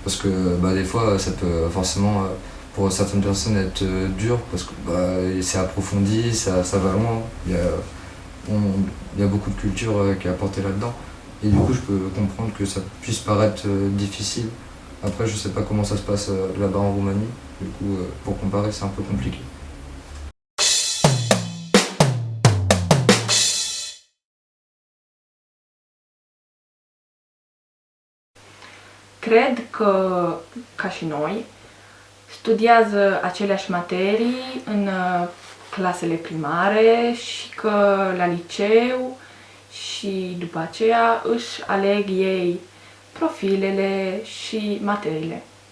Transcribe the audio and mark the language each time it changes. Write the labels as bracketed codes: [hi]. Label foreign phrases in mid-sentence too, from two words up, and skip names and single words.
[fr] parce que des fois ça peut forcément pour certaines personnes être dur parce que c'est approfondi, ça va loin, il y a beaucoup de culture qui est apportée là-dedans et du coup je peux comprendre que ça puisse paraître difficile. Après je sais pas comment ça se passe là-bas en Roumanie, du coup pour comparer c'est un peu compliqué. [ro] Cred că, ca și noi, studiază aceleași materii în clasele primare și că la liceu și după aceea își aleg ei profilele și materiile.